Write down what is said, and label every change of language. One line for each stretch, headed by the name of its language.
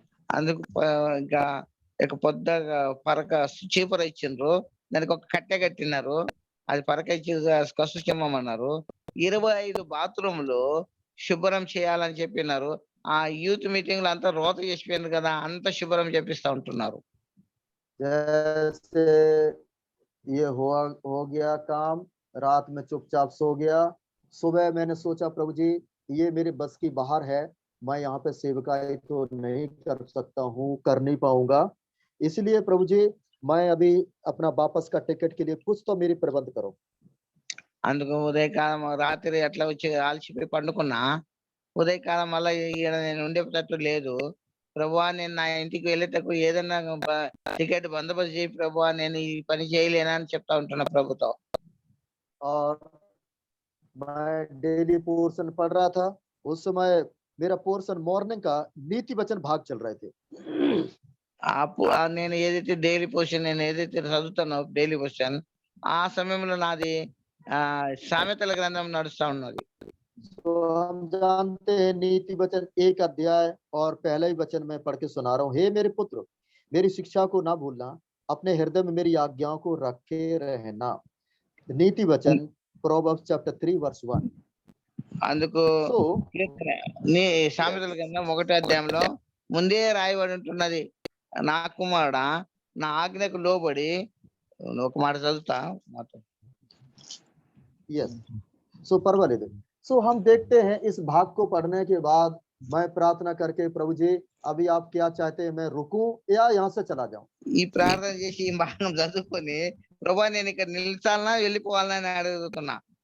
Telugu: అందుకు ఇంకా ఇక పొద్దుగా పరక చీపుర ఇచ్చిండ్రు, దానికి ఒక కట్టె కట్టినారు, అది పరక ఇచ్చి కసు చిమ్మమన్నారు. 25 బాత్రూంలు శుభ్రం చేయాలని చెప్పినారు. ఆ యూత్ మీటింగ్ లో అంతా రోత చేసిపోయింది కదా, అంత శుభ్రం చేపిస్తా ఉంటున్నారు.
Hindi: जैसे ये हो गया काम, रात में चुपचाप सो गया। सुबह मैंने सोचा प्रभु जी ये मेरे बस की बाहर है, मैं यहाँ पे सेवकाई तो नहीं कर सकता हूँ, कर नहीं पाऊंगा, इसलिए प्रभु जी मैं अभी अपना वापस का टिकट के लिए कुछ तो मेरी प्रबंध करो।
Telugu: అందుకు ఉదయకాలం రాత్రి అట్లా వచ్చి ఆల్చిపోయి పండుకున్నా. ఉదయకాలం మళ్ళీ ఈడ నేను ఉండేటట్టు లేదు, ప్రభువా నేను నా ఇంటికి వెళ్ళేటప్పుడు ఏదన్నా టికెట్ బందోబస్తు చేయి ప్రభువా, నేను ఈ పని చేయలేనా అని చెప్తా ఉంటున్నా ప్రభుతో.
Hindi: और मैं डेली पोर्शन पढ़ रहा था, उस समय मेरा पोर्शन मॉर्निंग का नीति वचन भाग चल रहे थे।
Telugu: నేను ఏదైతే డైలీ పొజిషన్ నేను ఏదైతే చదువుతానో డైలీ పొజిషన్, ఆ సమయంలో నాది సామెతల గ్రంథం నడుస్తా ఉన్నది.
Hindi: तो हम जानते हैं नीति वचन 1 अध्याय और पहला ही वचन मैं पढ़ के सुना रहा हूँ। हे मेरे पुत्र, मेरी शिक्षा को ना भूलना, अपने हृदय में मेरी आज्ञाओं को रखे रहना।
English: नीति वचन proverbs chapter 3 verse 1।
Telugu: అందుకు
English: So
Telugu: నీ సామెతల గ్రంథం 1వ అధ్యాయంలో ముందే రాయబడి ఉంటున్నది, నా కుమారుడా నా ఆజ్ఞకు లోబడి. ఒక మాట చదువుతా మాట. यस, सो परवाले दे।
Hindi: सो हम देखते हैं इस भाग को पढ़ने के बाद मैं प्रार्थना करके प्रभु जी अभी आप क्या चाहते हैं, मैं रुकूं या यहाँ से चला जाऊं?
Telugu: ఈ ప్రార్థన చేసి ఈ భాగం చదువుకొని ప్రభా నేను ఇక్కడ నిలిచాలనా వెళ్ళిపోవాలనా అని అడుగుతున్నా.